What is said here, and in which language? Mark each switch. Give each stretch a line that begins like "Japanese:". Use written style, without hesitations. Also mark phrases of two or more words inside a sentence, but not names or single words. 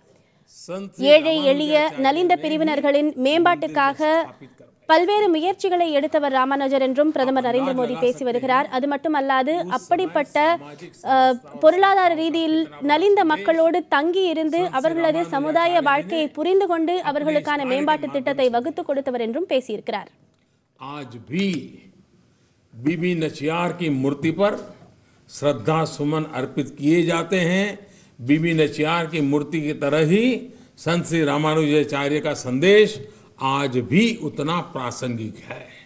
Tamil: ஏழை எளிய நலிந்த பிரிவினர்களின் மேம்பாட்டுக்காக பல்வேறு முயற்சிகளை எடுத்தவர் ராமானுஜர் என்றும் பிரதமர் நரேந்திர மோடி பேசி வருகிறார். அது மட்டுமல்லாது அப்படிப்பட்ட பொருளாதார ரீதியில் நலிந்த மக்களோடு தங்கி இருந்து அவர்களது சமுதாய வாழ்க்கையை புரிந்து கொண்டு அவர்களுக்கான மேம்பாட்டு திட்டத்தை வகுத்து கொடுத்தவர் என்றும் பேசியிருக்கிறார்.
Hindi: आज भी बीबी नचियार की मूर्ति पर श्रद्धा सुमन अर्पित किए जाते हैं। बीबी नचियार की मूर्ति की तरह ही संत श्री रामानुजाचार्य का संदेश आज भी उतना प्रासंगिक है।